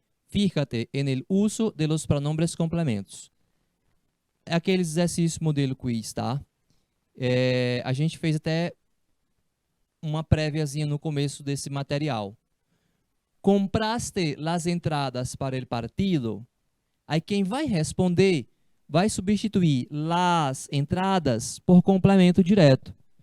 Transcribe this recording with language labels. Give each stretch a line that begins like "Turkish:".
Spanish: Fíjate en el uso de los pronombres complementos.
Portuguese: É aqueles exercícios modelo quiz, tá? A gente fez até uma préviazinha no começo desse material.
Spanish: Compraste las entradas para el partido?
Portuguese: Aí quem vai responder vai substituir
Spanish: las entradas
Portuguese: por complemento direto.